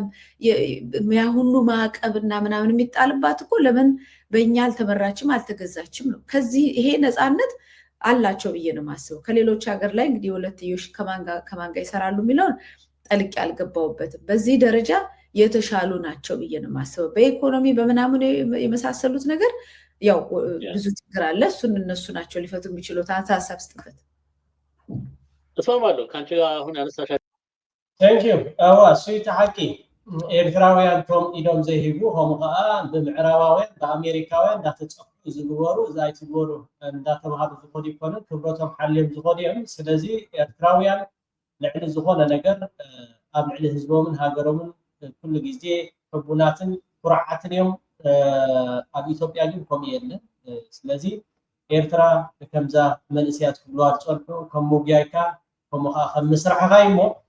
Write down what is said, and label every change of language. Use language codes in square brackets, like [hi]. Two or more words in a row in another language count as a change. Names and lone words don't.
[am] ያ ሁሉ ማዕቀብና ምናምን የሚጣልባት እኮ ለምን በእኛ አልተመራችም አልተገዛችም ነው። ከዚህ ይሄ ነፃነት አላቸው ብዬ ነው የማስበው። ከሌሎች ሀገር ላይ እንግዲህ ሁለትዮሽ ከማን ጋር ይሰራሉ የሚለውን ጠልቄ አልገባሁበትም። በዚህ ደረጃ የተሻሉ ናቸው ብዬ ነው የማስበው። በኢኮኖሚ በምናምን የመሳሰሉት ነገር ያው ብዙ ችግር አለ። እሱን እነሱ ናቸው ሊፈቱ የሚችሉት። ሀሳብ ስጥበት እስማማለሁ ከአንቺ አሁን ያነሳሻ [ti] ቴንኪዩ አዋ ስዊት ሐቂ ኤርትራውያን ቶም ኢዶም ዘይሂቡ ሆም ከዓ ብምዕራባውያን በአሜሪካውያን እንዳተፀፉ ዝግበሩ እዛይ ዝግበሩ እንዳተባሃሉ ዝኮዱ ይኮኑ ክብረቶም ሓልዮም ዝኮዱ እዮም። ስለዚ ኤርትራውያን ልዕሊ ዝኮነ ነገር ኣብ ልዕሊ ህዝቦምን ሃገሮምን ኩሉ ግዜ ሕቡናትን ኩርዓትን እዮም። ኣብ ኢትዮጵያ ግን ከምኡ የለን። ስለዚ ኤርትራ ከምዛ መንእስያት ክብልዋ ዝፀንሑ ከም ሙግያይካ ከምኡ ከዓ ከም ምስራሕካ እሞ